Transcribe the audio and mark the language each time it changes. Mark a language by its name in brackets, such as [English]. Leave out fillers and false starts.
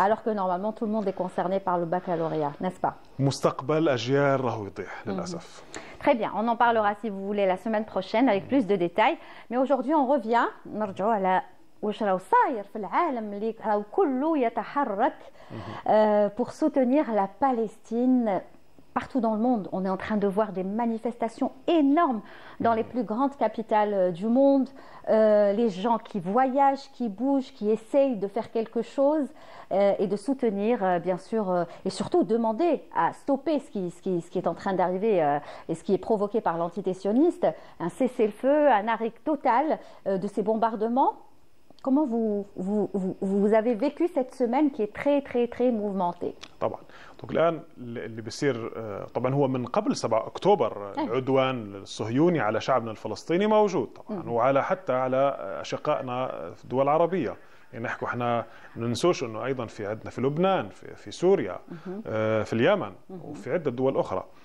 [French] Alors que normalement tout le monde est concerné par le baccalauréat, n'est-ce pas? [Arabic] مستقبل أجيال راهو يطيح للأسف. [French] Très bien, on en parlera si vous voulez la semaine prochaine avec plus de détails. Mais aujourd'hui on revient, [Arabic] نرجعوا على واش راهو صاير في العالم اللي راهو كله يتحرك [French] pour soutenir la Palestine. Partout dans le monde, on est en train de voir des manifestations énormes dans les plus grandes capitales du monde. Les gens qui voyagent, qui bougent, qui essayent de faire quelque chose et de soutenir, bien sûr, et surtout demander à stopper ce qui est en train d'arriver et ce qui est provoqué par l'entité sioniste, un cessez-le-feu, un arrêt total de ces bombardements. Comment vous avez vécu cette semaine qui est très très très mouvementée? [Arabic] طبعا الآن اللي بيصير طبعا هو من قبل 7 أكتوبر العدوان الصهيوني على شعبنا الفلسطيني موجود طبعا وعلى حتى على أشقائنا في الدول العربية. يعني نحكوا احنا ما ننسوش انه ايضا في عندنا في لبنان في سوريا في اليمن وفي عده دول اخرى.